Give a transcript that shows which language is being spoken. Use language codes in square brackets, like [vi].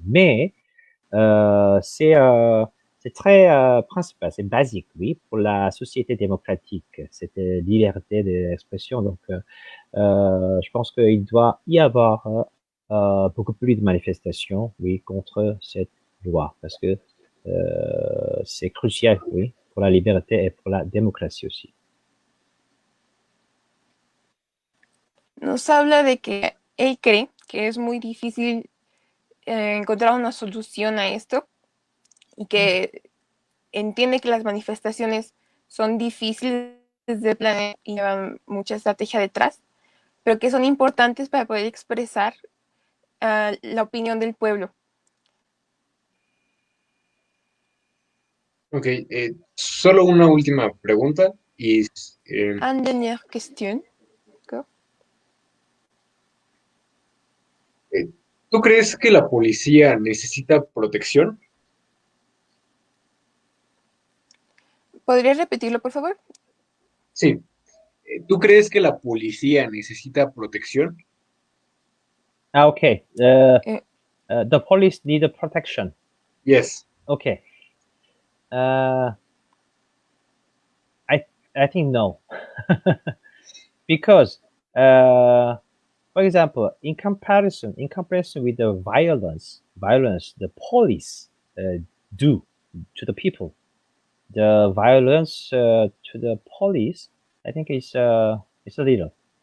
[fr] Mais c'est très principal, c'est basique, oui, pour la société démocratique, cette liberté d'expression. Donc, je pense qu'il doit y avoir beaucoup plus de manifestations, oui, contre cette loi, parce que c'est crucial, oui, pour la liberté et pour la démocratie aussi. [es] Nos habla de que él cree que es muy difícil encontrar una solución a esto y que entiende que las manifestaciones son difíciles de planear y llevan mucha estrategia detrás, pero que son importantes para poder expresar la opinión del pueblo. Ok, solo una última pregunta y [fr] Une dernière question. [es] ¿Tú crees que la policía necesita protección? ¿Podrías repetirlo, por favor? Sí. ¿Tú crees que la policía necesita protección? [en] Okay. Eh, The police need protection. Yes. Okay. Uh, I think no, because for example, in comparison with the violence the police do to the people, the violence to the police, I think is it's a little.